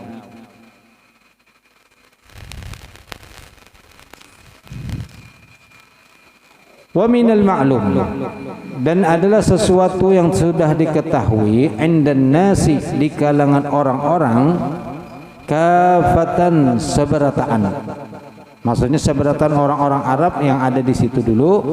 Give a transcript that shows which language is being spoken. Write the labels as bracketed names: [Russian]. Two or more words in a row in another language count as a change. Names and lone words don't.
[Arabic] ومن المعلوم, [Indonesian] dan adalah sesuatu yang sudah diketahui [Arabic] عند الناس, [Indonesian] di kalangan orang-orang, kafatan, seberataan. Maksudnya seberatan orang-orang Arab yang ada di situ dulu,